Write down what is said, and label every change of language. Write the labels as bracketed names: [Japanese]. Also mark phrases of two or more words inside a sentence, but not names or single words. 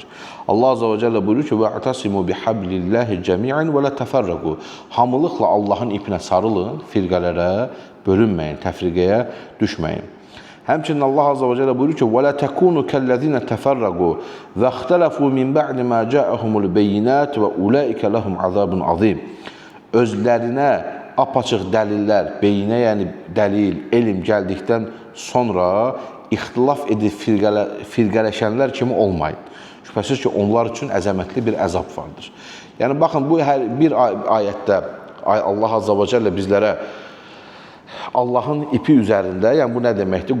[Arabic] Allah عز وجل [Azerbaijani] buyurur ki: [Arabic] "واعتصموا بحبل الله جميعا ولا تفرقوا." [Azerbaijani] Hamılıqla Allahın ipinə sarılın, firqələrə bölünməyin, təfriqəyə düşməyin. [Arabic] Həmçinin Allah عز وجل [Azerbaijani] buyurur ki: [Arabic] "ولا تكونوا كالذين تفرقوا واختلفوا من بعد ما جاءهم البينات وأولئك لهم عذاب عظيم." [Azerbaijani] Özlərinə apaçıq dəlillər, beyinə yəni dəlil, elm gəldikdən sonra ixtilaf edib firqələşənlər kimi olmayın. Şübhəsiz ki, onlar üçün əzəmətli bir əzab vardır. Yəni, baxın, bu hər bir ayətdə Allah [Arabic] عز وجل [Azerbaijani] bizlərə Allahın ipi üzərində, yəni bu nə deməkdir?